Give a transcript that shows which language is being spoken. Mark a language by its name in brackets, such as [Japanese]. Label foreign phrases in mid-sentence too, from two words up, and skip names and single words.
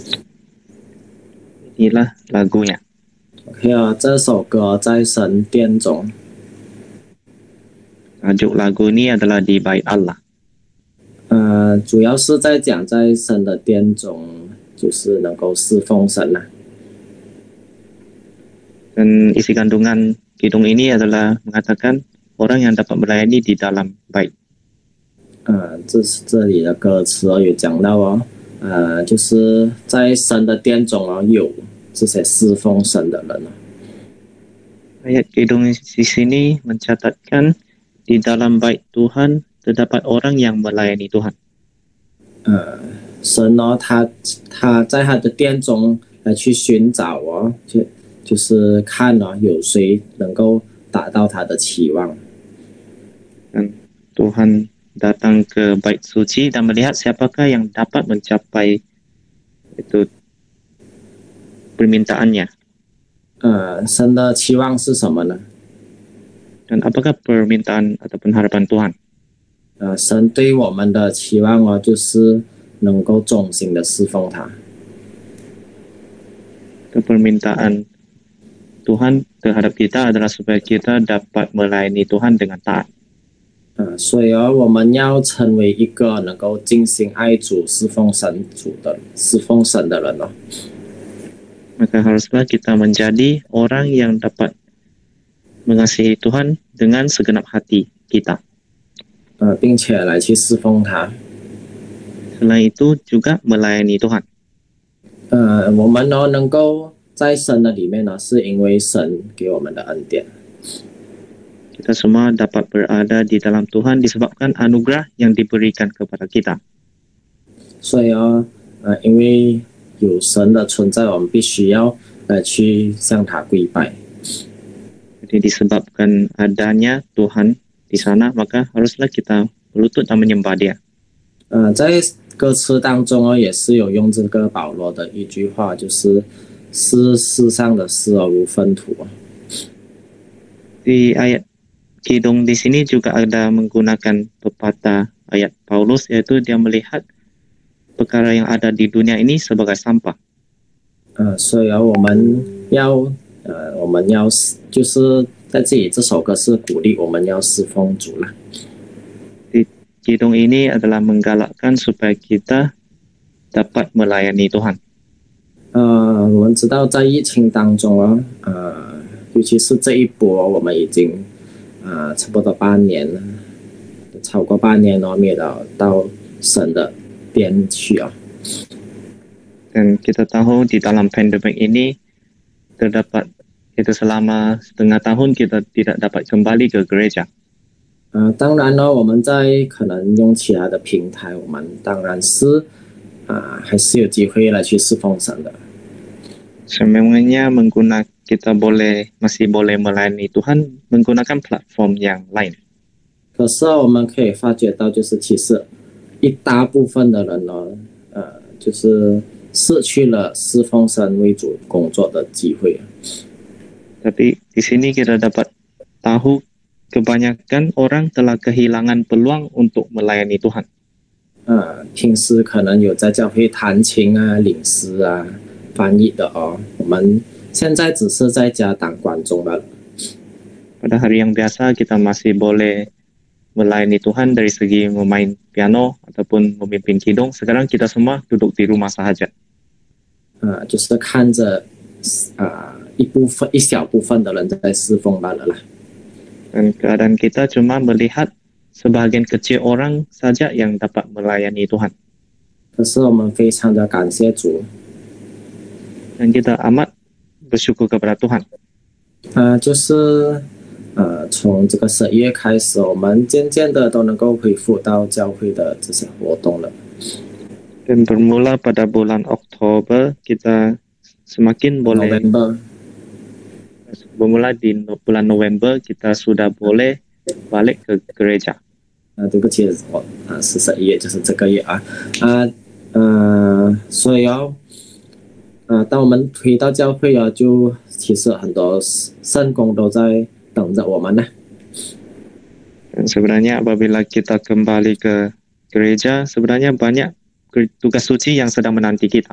[Malay] Inilah lagunya. [Chinese] OK 哦，这首歌在神殿中。 [Malay] Tajuk lagu ini adalah di Bait Allah. [Chinese] 主要是在讲在神的殿中，就是能够侍奉神啦。 [Malay] Dan isi kandungan kidung ini adalah mengatakan orang yang dapat melayani di dalam bait. [Chinese] 这里的歌词有讲到哦，就是在神的殿中哦，有这些侍奉神的人哦。 [Malay] Ayat kidung di sini mencatatkan di dalam bait Tuhan terdapat orang yang melayani Tuhan. [Chinese] 神哦，他在他的殿中来去寻找哦，就是看哦，有谁能够达到他的期望。 [Malay] Dan Tuhan datang ke bait suci dan melihat siapakah yang dapat mencapai itu permintaannya. [Chinese] 神的期望是什么呢？ [Malay] Dan apakah permintaan ataupun harapan Tuhan? [Chinese] 神对我们的期望哦，就是能够忠心的侍奉他。 [Malay] Permintaan Tuhan terhadap kita adalah supaya kita dapat melayani Tuhan dengan taat. [Chinese] 所以哦，我们要成为一个能够尽心爱主、侍奉神的人哦。 [Malay] Maka haruslah kita menjadi orang yang dapat mengasihi Tuhan dengan segenap hati kita. [Chinese] 并且来去侍奉他。 [Malay] Selain itu juga melayani Tuhan. [Chinese] 我们呢能够在神的里面呢，是因为神给我们的恩典。 [Malay] Kita semua dapat berada di dalam Tuhan disebabkan anugerah yang diberikan kepada kita. [Chinese] 所以哦，因为有神的存在，我们必须要去向他跪拜。 [Malay] Jadi disebabkan adanya Tuhan di sana, maka haruslah kita berlutut dan menyembah Dia. [Chinese] 在歌词当中哦，也是有用这个保罗的一句话，就是世上的事哦，如粪土哦。 [Malay] Di ayat kidung di sini juga ada menggunakan pepatah ayat Paulus, yaitu dia melihat perkara yang ada di dunia ini sebagai sampah. [Chinese] 所以我们要就是在这里这首歌是鼓励我们要侍奉主啦。 [Malay] Di kidung ini adalah menggalakkan supaya kita dapat melayani Tuhan. [Chinese] 我们知道在疫情当中啊，尤其是这一波，我们已经差不多半年了，超过半年了，没有到神的边去啊。 [Malay] Dan kita tahu di dalam pandemik ini terdapat itu selama setengah tahun kita tidak dapat kembali ke gereja. [Chinese] 当然呢，我们在可能用其他的平台，我们当然是还是有机会来去侍奉神的。 [Malay] Sememangnya kita masih boleh melayani Tuhan menggunakan platform yang lain. [Chinese] 可是我们可以发觉到，就是其实一大部分的人呢，就是失去了侍奉神为主工作的机会。 [Malay] Tapi di sini kita dapat tahu kebanyakan orang telah kehilangan peluang untuk melayani Tuhan. [Chinese] 平时可能有在教会弹琴啊、领诗啊、翻译的哦，我们现在只是在家当观众罢了。 [Malay] Pada hari yang biasa kita masih boleh melayani Tuhan dari segi memain piano ataupun memimpin kidung. Sekarang kita semua duduk di rumah sahaja. [Chinese] 就是看着一小部分的人在侍奉罢了啦。 [Malay] Dan keadaan kita cuma melihat sebagian kecil orang saja yang dapat melayani Tuhan. [Chinese] 可是我们非常的感谢主。 [Malay] Dan kita amat bersyukur kepada Tuhan. [Chinese] 就是从这个11月开始，我们渐渐的都能够恢复到教会的这些活动了。 [Malay] Dan bermula pada bulan Oktober kita semakin boleh. Bermula di bulan November kita sudah boleh balik ke gereja. [Chinese] 对不起，我是11月，就是这个月啊。所以当我们回到教会啊，就其实很多圣工都在等着我们呢。 [Malay] Dan sebenarnya apabila kita kembali ke gereja, sebenarnya banyak tugas suci yang sedang menanti kita.